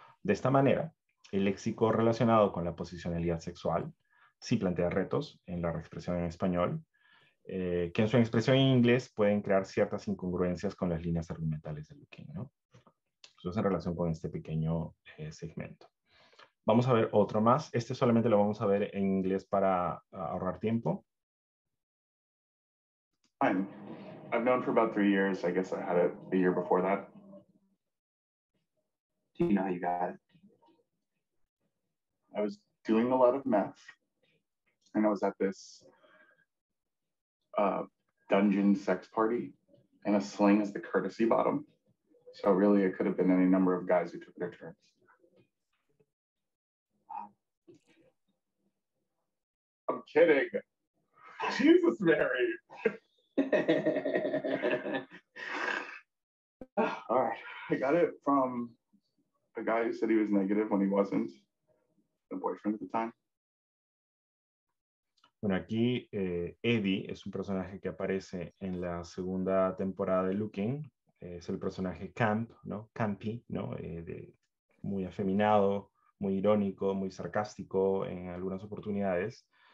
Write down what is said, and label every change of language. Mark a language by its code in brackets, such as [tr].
[es] De esta manera, el léxico relacionado con la posicionalidad sexual sí plantea retos en la reexpresión en español, que en su expresión en inglés pueden crear ciertas incongruencias con las líneas argumentales de Lukin, ¿no? Eso es en relación con este pequeño segmento. Vamos a ver otro más. Este solamente lo vamos a ver en inglés para ahorrar tiempo. [en] I've known for about 3 years. I guess I had it the year before that. Do you know how you got it? I was doing a lot of meth, and I was at this dungeon sex party, and a sling is the courtesy bottom. So really, it could have been any number of guys who took their turns. I'm kidding. Jesus, Mary. All right. I got it from a guy who said he was negative when he wasn't, a boyfriend at the time. [es] Bueno, aquí Eddie es un personaje que aparece en la segunda temporada de Looking. Es el personaje camp, ¿no? Campy, ¿no? Muy afeminado, muy irónico, muy sarcástico en algunas oportunidades.